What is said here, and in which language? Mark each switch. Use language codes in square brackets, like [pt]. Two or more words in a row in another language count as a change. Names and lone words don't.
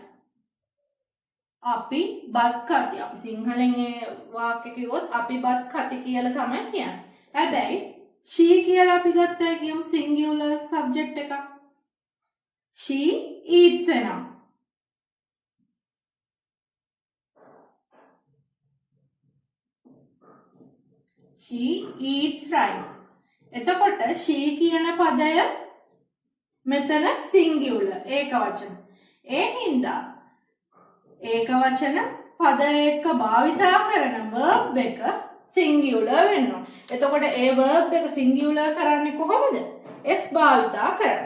[si] අපි බත් කති. අපි සිංහලෙන් ඒ වාක්‍ය කිව්වොත් අපි බත් කති කියලා තමයි කියන්නේ. හැබැයි she කියලා අපි ගත්තා කියමු [en] singular subject [si] එකක්. [en] She eats එනවා. She eats rice. [si] එතකොට she කියන පදය මෙතන singular ඒක වචන. ඒ හින්දා ඒක වචන පද එක්ක භාවිතා කරන verb එක singular වෙනවා. එතකොට ඒ verb එක singular කරන්නේ කොහොමද? s භාවිතා කරනවා.